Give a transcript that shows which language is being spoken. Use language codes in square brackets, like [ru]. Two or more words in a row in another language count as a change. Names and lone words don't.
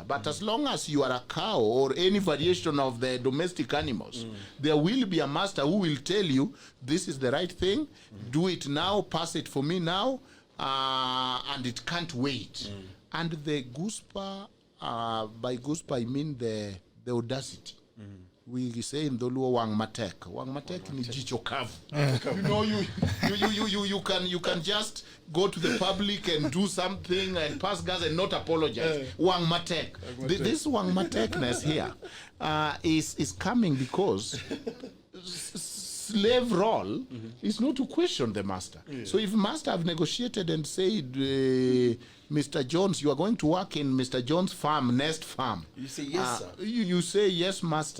[en] But as long as you are a cow or any variation of the domestic animals, there will be a master who will tell you, this is the right thing, do it now, pass it for me now, and it can't wait. And the guspa, by guspa I mean the audacity. We say in Doluo [luo] wang matek. Wang matek [sw] ni jicho kavu. [en] You know, you can just go to the public and do something and pass gas and not apologize. [luo] Wang matek. [en] This wang matekness here is coming because slave role is not to question the master. So if master have negotiated and said, Mr. Jones, you are going to work in Mr. Jones' farm, Nest Farm. You say yes, sir. You say yes, master.